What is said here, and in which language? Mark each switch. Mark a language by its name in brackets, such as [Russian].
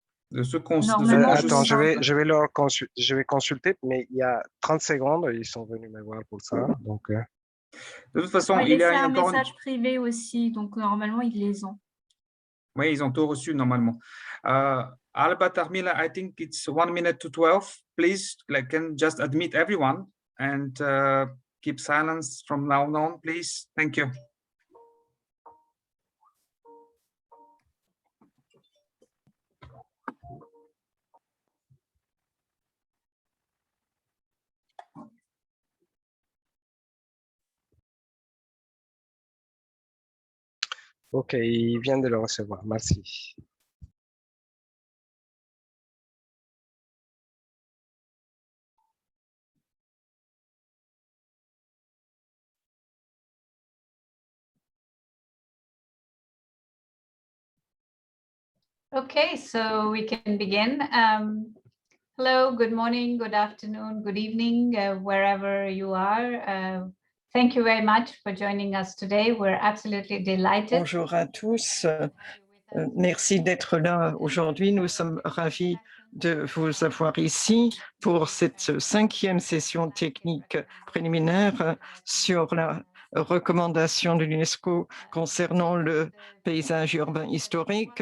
[French] De ce qu'on Normalement, vous Attends, les avez. je vais consulter, mais il y a 30 secondes, ils sont venus me voir pour ça. Donc, De toute façon, Ouais, il y a laissé un encore une... message privé aussi, donc normalement ils les ont. Oui, ils ont tout reçu normalement. [English] Alba Tarmila, I think it's 1 minute to 12. Please, can just admit everyone and keep silence from now on, please. Thank you. [French] OK, ils viennent de le recevoir. Merci. [English] Okay, so we can begin. Hello, good morning, good afternoon, good evening, wherever you are. Thank you very much for joining us today. We're absolutely delighted. [French] Bonjour à tous. Merci d'être là aujourd'hui. Nous sommes ravis de vous avoir ici pour cette 5e session technique préliminaire sur la recommandation de l'UNESCO concernant le paysage urbain historique.